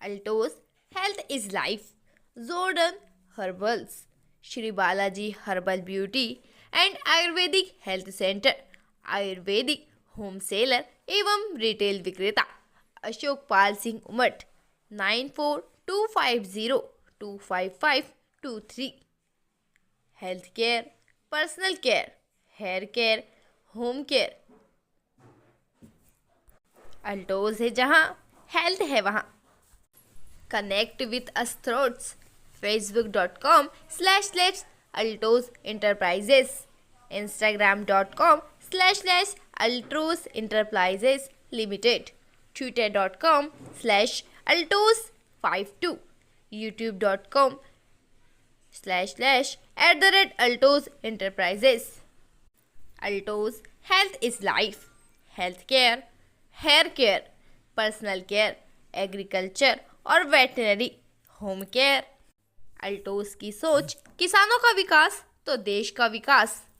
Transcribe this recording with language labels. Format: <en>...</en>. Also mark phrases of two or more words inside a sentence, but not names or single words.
<hi>अल्टोस</hi> <en>health is life,</en> <hi>जोर्डन हर्बल्स, श्री बालाजी हर्बल ब्यूटी एंड आयुर्वेदिक हेल्थ सेंटर,</hi> <en>ayurvedic home seller</en> <hi>एवं रिटेल विक्रेता, अशोक पाल सिंह उमट, 9425025523।</hi> <en>health care, personal care, hair care, home care,</en> <hi>अल्टोज है जहाँ हेल्थ है वहाँ।</hi> <en>connect with us throughs, facebook.com/altos enterprises, instagram.com/altos enterprises limited, twitter.com/altos52, youtube.com/@altos enterprises। Altos health is life, health care, hair care, personal care, agriculture और veterinary, home care।</en> <hi>अल्टोज की सोच किसानों का विकास तो देश का विकास।</hi>